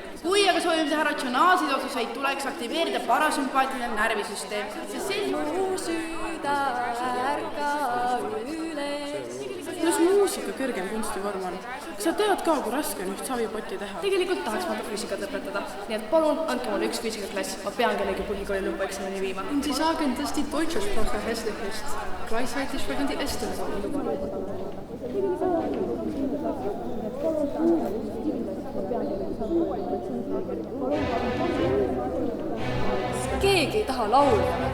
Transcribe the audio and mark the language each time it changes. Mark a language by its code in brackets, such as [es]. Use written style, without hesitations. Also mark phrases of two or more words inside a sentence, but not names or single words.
[et] Kui aga soovime teha ratsionaalseid otsuseid, tuleks aktiveerida parasümpaatiline närvisüsteem. Mu süda ärka üles. Kuidas muusika kõrgem kunstivorm on? Kas sa tead ka, kui raske on üht savipotti teha? Tegelikult tahaks ma füüsikat õpetada, nii et palun andke mulle üks füüsikaklass, ma pean kellegi põhikooli lõpueksamini viima. [de] Und Sie sagen, dass die deutsche Sprache hässlich ist. Gleichzeitig sprechen die Esten so. [et] Keegi ei taha laulda.